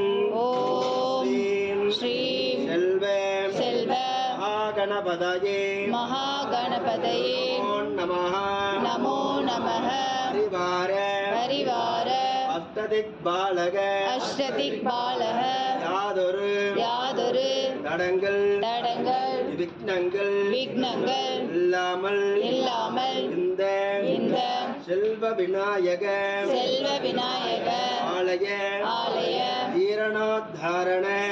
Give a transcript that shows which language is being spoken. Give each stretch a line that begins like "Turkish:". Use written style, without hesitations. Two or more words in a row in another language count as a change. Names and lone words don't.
Sanskrit: ॐ श्रीं सेल्व महागणपतये महागणपतये नमः नमो नमः परिवार परिवार अष्टदिक्बालक अष्टदिक्பாலக
Tamil: யாதொரு தடங்கள் விக்னங்கள் இல்லாமல் இந்த செல்வ விநாயக ஆலய ஜீரணோத்தாரண